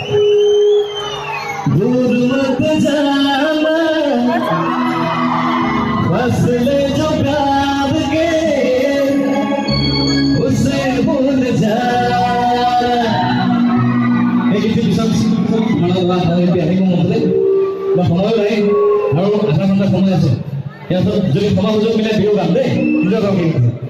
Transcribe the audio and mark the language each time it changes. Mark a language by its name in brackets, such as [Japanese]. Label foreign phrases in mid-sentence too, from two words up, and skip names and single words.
[Hindi] दूर मत जाना फसले जो प्यार के उसे भूल जा [Assamese] এই গীতটো পিছত মানৱ আহিব মনলৈ বা সময় নাই আৰু আধা ঘণ্টা সময় আছে ইয়াত যদি সময় সুযোগ মিলে বিহু গাম দেই নিজৰ গাম কিন্তু